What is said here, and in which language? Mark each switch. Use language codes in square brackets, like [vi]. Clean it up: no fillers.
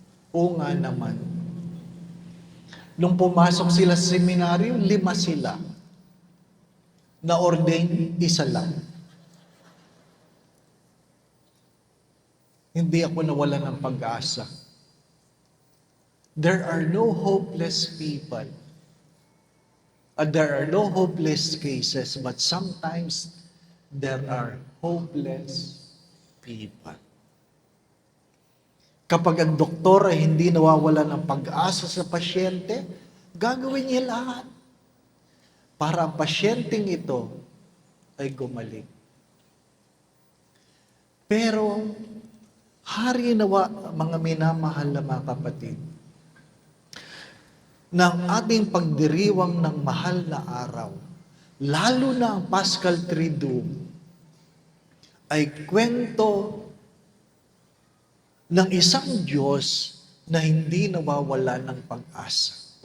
[tl] Oo nga naman. Nung pumasok sila sa seminaryo, 5 sila. Na-ordain, 1 lang. Hindi ako nawalan ng pag-asa. [en] There are no hopeless people. There are no hopeless cases, but sometimes there are hopeless people. [tl] Kapag ang doktor ay hindi nawawala ng pag-asa sa pasyente, gagawin niya lahat para ang pasyenteng ito ay gumaling. Pero, hari nawa, mga minamahal na mga kapatid, ng ating pagdiriwang ng mahal na araw, lalo na ang Paschal Triduum, ay kwento ng isang Diyos na hindi nawawala ng pag-asa.